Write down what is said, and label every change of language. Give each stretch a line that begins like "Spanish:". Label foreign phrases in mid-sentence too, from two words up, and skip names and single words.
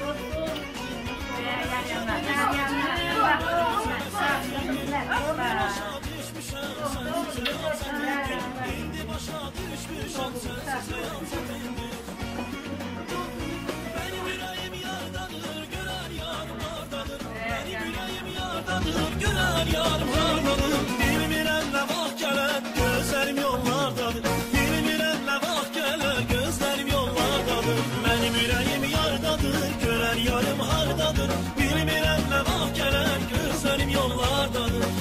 Turkish: Başa düşmüşem sensiz hayatımdır, indi başa düşmüşem sensiz hayatımdır. Benim yüreğim yardadır, gören yarım hardadır. Benim yüreğim yardadır, gören yarım hardadır.
Azerbaijani: Bilmirəm nə vaxt gələr, gözlərim yollardadır. Bilmirəm nə vaxt gələr, gözlərim yollardadır.
Turkish: Benim yüreğim yardadır, gören yarım hardadır.
Azerbaijani: Bilmirəm nə vaxt gələr, gözlərim yollardadır.